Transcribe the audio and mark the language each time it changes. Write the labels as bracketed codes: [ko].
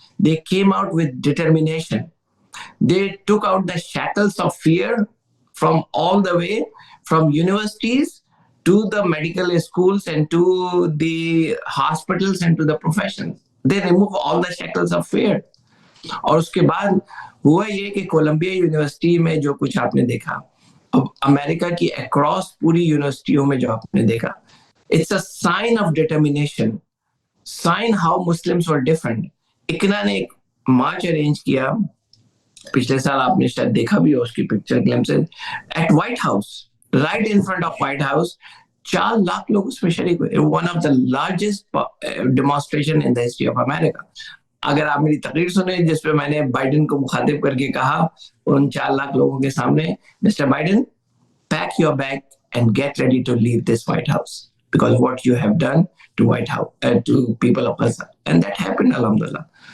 [en] They came out with determination. They took out the shackles of fear from all the way, from universities to the medical schools and to the hospitals and to the professions. They remove all the shackles of fear. [ur] اور اس کے بعد ہوا یہ کہ Colombia university میں جو کچھ آپ نے دیکھا, اب امریکہ کی اکراس پوری یونیورسٹیوں میں جو آپ نے دیکھا, [en] it's a sign of determination, sign how Muslims were different. [ur] اکنا نے ایک مارچ ارینج کیا پچھلے سال, آپ نے شاید دیکھا بھی ہو اس کی picture glimpses, [en] At White House, right in front of White House. [ur] 4 lakh لوگ اس میں شریک ہوئے. [en] One of the largest demonstration in the history of America. [ur] اگر آپ میری تقریر سنیں جس پہ میں نے بائیڈن کو مخاطب کر کے کہا ان 4 لاکھ لوگوں کے سامنے, [en] Mister Biden, pack your bag and get ready to leave this White House because what you have done to White House, to people of Gaza, and that happened alhamdulillah.